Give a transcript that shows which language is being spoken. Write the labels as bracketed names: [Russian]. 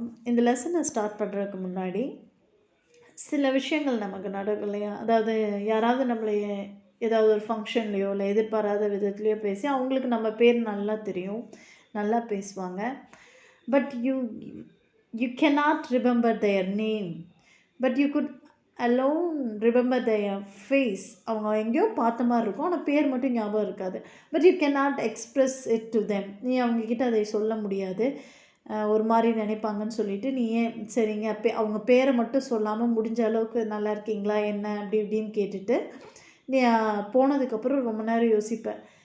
[Tamil] இந்த லெசனை ஸ்டார்ட் பண்ணுறதுக்கு முன்னாடி சில விஷயங்கள் நமக்கு நடக்கும் இல்லையா, அதாவது யாராவது நம்மளை ஏதாவது ஒரு ஃபங்க்ஷன்லேயோ இல்லை எதிர்பாராத விதத்துலேயோ பேசி அவங்களுக்கு நம்ம பேர் நல்லா தெரியும், நல்லா பேசுவாங்க. [English] But you cannot remember their name, but you could alone remember their face. [Tamil] அவங்க எங்கேயோ பார்த்த மாதிரி இருக்கும், ஆனால் பேர் மட்டும் ஞாபகம் இருக்காது. [English] But you cannot express it to them. [Tamil] நீ அவங்கக்கிட்ட அதை சொல்ல முடியாது, ஒரு மாதிரி நினைப்பாங்கன்னு சொல்லிட்டு நீ ஏன் சரிங்க அவங்க பேரை மட்டும் சொல்லாமல் முடிஞ்ச அளவுக்கு நல்லா இருக்கீங்களா என்ன அப்படி இப்படின்னு கேட்டுட்டு நீ போனதுக்கப்புறம் ரொம்ப நேரம் யோசிப்பேன்.